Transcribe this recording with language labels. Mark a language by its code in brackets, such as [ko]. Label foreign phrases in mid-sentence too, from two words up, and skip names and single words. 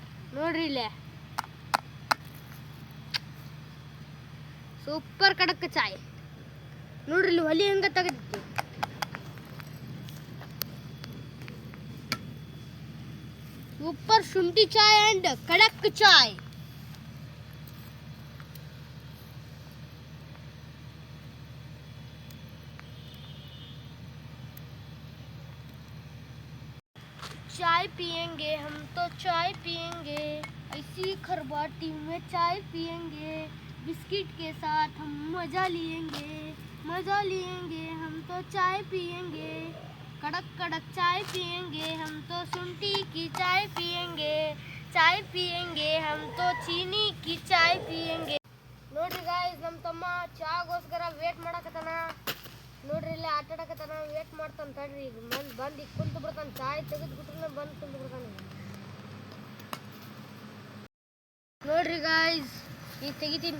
[kn] ನೋಡ್ರಿ, ಇಲ್ಲೇ ಸೂಪರ್ [hi] कड़क चाय. [kn] ನೋಡ್ರಿ, ಇಲ್ಲಿ ಒಲಿ ಹೆಂಗ ತೆಗೆದಿತ್ತು. ಸೂಪರ್ ಶುಂಠಿ ಚಾಯ್ ಅಂಡ್ [hi] कड़क चाय. चाय पियेंगे हम तो चाय पियेंगे, ऐसी खरबाटी में चाय पियेंगे, बिस्किट के साथ हम मजा लेंगे हम तो चाय पियेंगे, कड़क चाय पियेंगे हम तो शुंठी की चाय पियेंगे हम तो चीनी की चाय पियेंगे. [kn] ನೋಡ್ರಿ ಗಾಯ್ಸ್, ನಮ್ಮ ತಮ್ಮ ಚಾಗೋಸ್ಕರ ವೇಟ್ ಮಾಡಕತ್ತಾನ. ನೋಡ್ರಿ, ಇಲ್ಲಿ ಆಟ ಆಡಕತ್ತಾನ. ವೇಟ್ ಮಾಡ್ತಾನೆ. ತಡ್ರಿ, ಈಗ ಬಂದು ಈಗ ಕುಂತು ಬಿಡ್ತಾನೆ. ಚಾಯ್ ತೆಗೆದ್ಬಿಟ್ರೆ ಬಂದು ಕುಂತು ಬಿಡ್ತಾನೆ. ನೋಡ್ರಿ ಗಾಯ್ಸ್, ಈಗ ತೆಗಿತೀನಿ.